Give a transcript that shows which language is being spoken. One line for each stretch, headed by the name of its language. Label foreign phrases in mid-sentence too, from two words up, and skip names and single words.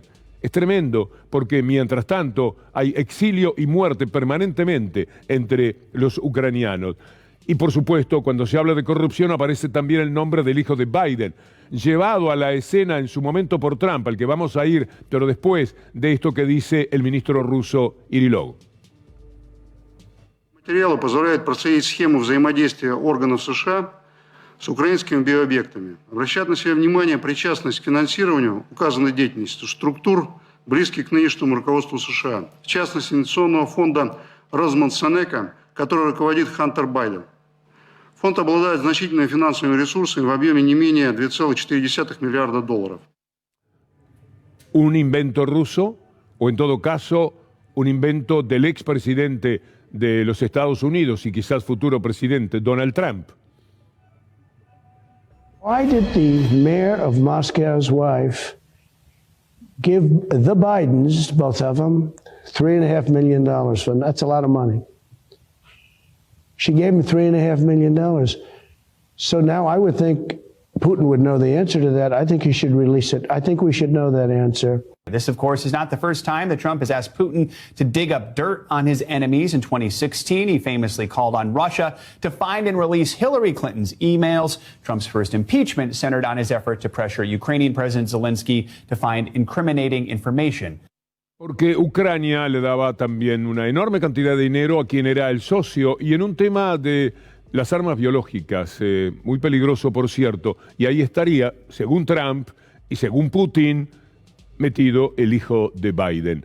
Spanish: Es tremendo porque, mientras tanto, hay exilio y muerte permanentemente entre los ucranianos. Y, por supuesto, cuando se habla de corrupción aparece también el nombre del hijo de Biden, llevado a la escena en su momento por Trump, al que vamos a ir, pero después de esto que dice el ministro ruso Irilov.
Russian: Материалы позволяют проследить схему взаимодействия органов США с украинскими биообъектами. Обращает на себя внимание причастность к финансированию указанной деятельности структур, близких к нынешнему руководству США. В частности, инвестиционного фонда Росмонсанека, который руководит Хантер Байден. Фонд обладает значительными финансовыми ресурсами в объеме не менее $2,4 миллиарда.
Spanish: ¿Un invento ruso? O en todo caso, un invento del expresidente de los Estados Unidos y quizás futuro presidente Donald Trump.
English: Why did the mayor of Moscow's wife give the Bidens, both of them, $3.5 million for them? That's a lot of money. She gave him $3.5 million. So now I would think Putin would know the answer to that. I think he should release it. I think we should know that answer. This, of course, is not the first time that Trump has asked Putin to dig up dirt on his enemies. In 2016, he famously called on Russia to find and release Hillary Clinton's emails. Trump's first impeachment centered on his effort to pressure Ukrainian President Zelensky to find incriminating information.
Spanish: Porque Ucrania le daba también una enorme cantidad de dinero a quien era el socio, y en un tema de las armas biológicas, muy peligroso por cierto, y ahí estaría, según Trump y según Putin, metido el hijo de Biden.